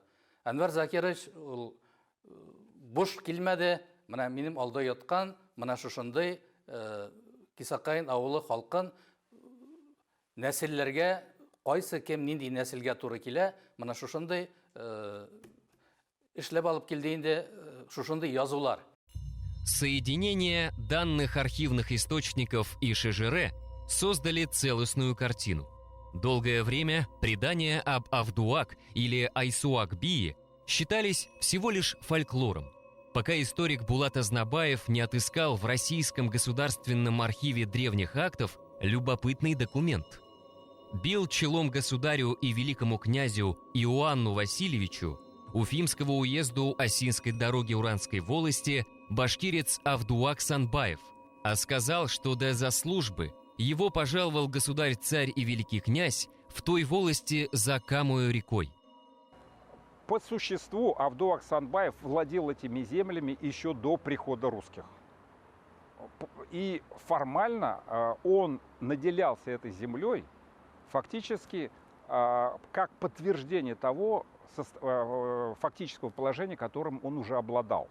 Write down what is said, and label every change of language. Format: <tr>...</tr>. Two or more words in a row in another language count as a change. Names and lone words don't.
<tt>Әнвәр Закирович ул буш килмәде, менә минем алда яткан, менә шушындый Кисакаин авылы халкын нәселләргә кайсы кем нинди нәселгә туры килә, менә шушындый эшләп алып килде инде, шушындый язулар.</tt> <ru>Соединение данных архивных источников и Шежере создали целостную картину. Долгое время предания об Авдуак или Айсуак-бии считались всего лишь фольклором, пока историк Булат Азнабаев не отыскал в Российском государственном архиве древних актов любопытный документ. Бил челом государю и великому князю Иоанну Васильевичу Уфимского уезду Осинской дороги Уранской волости башкирец Авдуак Санбаев, а сказал, что за службы его пожаловал государь-царь и великий князь в той волости за Камою рекой. По существу Авдуак Санбаев владел этими землями еще до прихода русских. И формально он наделялся этой землей фактически как подтверждение того фактического положения, которым он уже обладал.</ru>